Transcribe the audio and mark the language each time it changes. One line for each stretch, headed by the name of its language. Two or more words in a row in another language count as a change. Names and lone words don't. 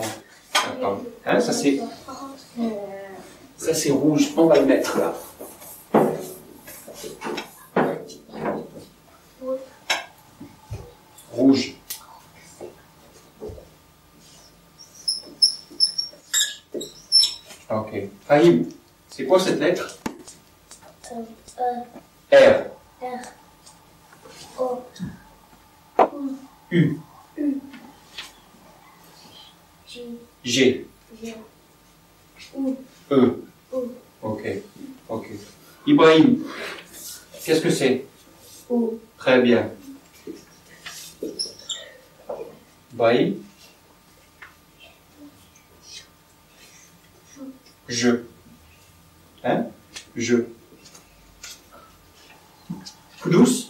French: Attends. Hein, ça c'est rouge. On va le mettre là. Rouge. Ok. Fahim, c'est quoi cette lettre? R. R. O. U. J. G. J. U. E. U. Ok. Ok. Ibrahim, qu'est-ce que c'est? U. Très bien. Ibrahim? Je. Hein? Je. Koudous?